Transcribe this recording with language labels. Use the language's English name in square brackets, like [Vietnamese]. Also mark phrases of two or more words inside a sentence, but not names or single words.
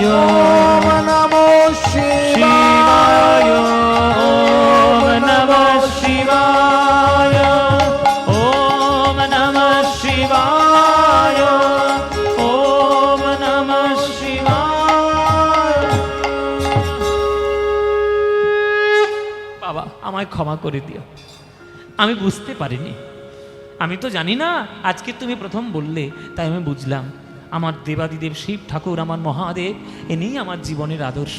[Sanskrit] ॐ नमो शिवाय ॐ नमः शिवाय ॐ नमः शिवाय ॐ नमः शिवाय [Bangla] বাবা আমায় ক্ষমা করে দিও, আমি বুঝতে পারিনি, আমি তো জানি না আজকে তুমি প্রথম বললে, তাই আমি বুঝলাম আমার দেবাদিদেব শিব ঠাকুর, আমার মহাদেব, এনেই আমার জীবনের আদর্শ।